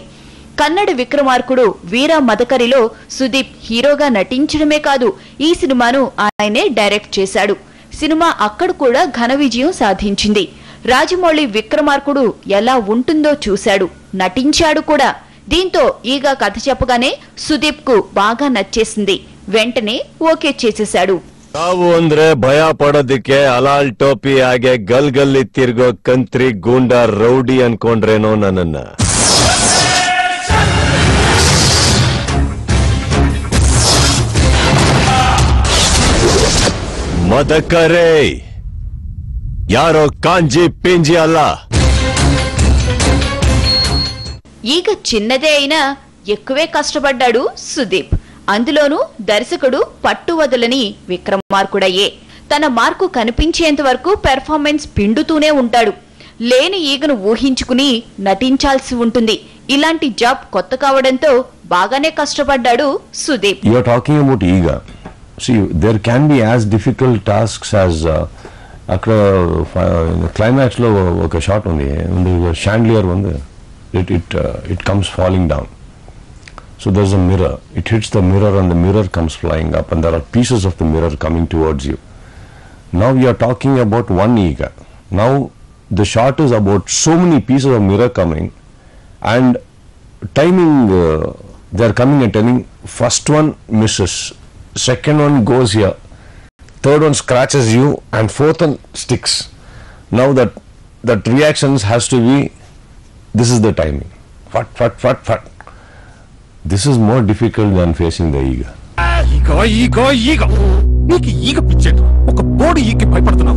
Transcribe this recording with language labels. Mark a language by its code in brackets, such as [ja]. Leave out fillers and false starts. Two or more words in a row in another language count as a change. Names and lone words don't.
[te] కన్నడ విక్రమార్కుడు వీర మదకరిలో సుదీప్ హీరోగా నటించడమే కాదు, ఈ సినిమాను ఆయనే డైరెక్ట్ చేశాడు. సినిమా అక్కడ కూడా ఘన విజయం సాధించింది. రాజమౌళి విక్రమార్కుడు ఎలా ఉంటుందో చూశాడు, నటించాడు కూడా. దీంతో ఈగ కథ చెప్పగానే సుదీప్ కు బాగా నచ్చేసింది. వెంటనే ఓకే చేసేశాడు. [kn] ನಾವು ಅಂದ್ರೆ ಭಯ ಪಡೋದಕ್ಕೆ ಅಲಾಲ್ ಟೋಪಿ ಹಾಗೆ ಗಲ್ಗಲ್ಲಿ ತಿರ್ಗೋ ಕಂತ್ರಿ ಗೂಂಡ ರೌಡಿ ಅನ್ಕೊಂಡ್ರೇನೋ ನನ್ನನ್ನ. ಮದಕರೇ ಯಾರೋ ಕಾಂಜಿ ಪಿಂಜಿ ಅಲ್ಲ. [te] ఈగ చిన్నదే అయినా ఎక్కువే కష్టపడ్డాడు సుదీప్. అందులోనూ దర్శకుడు పట్టువదలని విక్రమార్కుడయ్యే. తన మార్కు కనిపించేంత వరకు పెర్ఫార్మెన్స్ పిండుతూనే ఉంటాడు. లేని ఈగను ఊహించుకుని నటించాల్సి ఉంటుంది. ఇలాంటి జాబ్ కొత్త కావడంతో బాగానే కష్టపడ్డాడు సుదీప్. [en] You are talking about Eega. See, there can be as difficult tasks as [te] అక్కడ క్లైమాక్స్ లో ఒక షాట్ ఉంది, షాండ్లియర్ ఉంది, [en] it comes falling down. So there's a mirror. It hits the mirror and the mirror comes flying up and there are pieces of the mirror coming towards you. Now you are talking about one Eega. Now the shot is about so many pieces of mirror coming and timing. They are coming and telling first one misses, second one goes here, third one scratches you and fourth one sticks. Now that reactions has to be, this is the timing. Fat. This is more difficult than facing the Eega. [te] ఈగ నీకు ఈగ పిచ్చేట ఒక బోడి ఈగకి భయపడుతున్నావు.